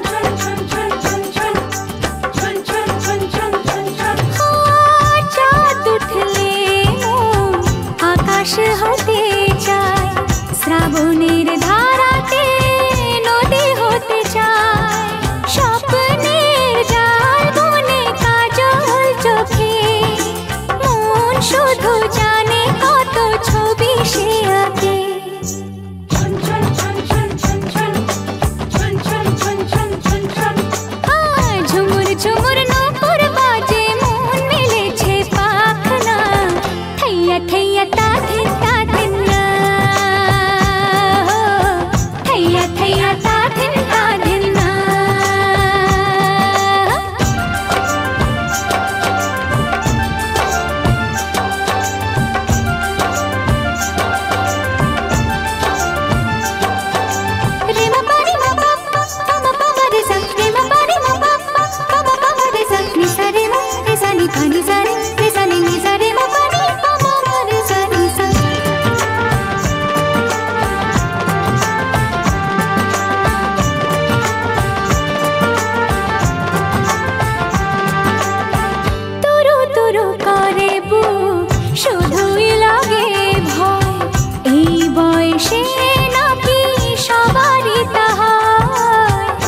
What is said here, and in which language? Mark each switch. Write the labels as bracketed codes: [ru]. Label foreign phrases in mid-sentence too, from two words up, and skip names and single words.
[bn] চাঁদ উঠলে মন আকাশ হতে চায় শ্রাবণের ধারাতে নদী হতে চায় স্বপ্নের জাল বনে কাজল চোখে মন শুধু জানে কত ছবি সে আঁকে ঝুমুর ঝুমুর নূপুর বাজে মন মিলেছে পাখনা থैया थैया ता दिन না थैया थैया ता दिन না रे मा पा रे मा पा मा रे सा रे मा पा रे मा पा मा रे सा नि सा रे मा रे सा नि पा नि सा नि सा रे मा पा रे मा रे सा नि सा তুরু তুরু করে বুক শুধুই লাগে ভয় এই বয়সে নাকি সবারই তা হয়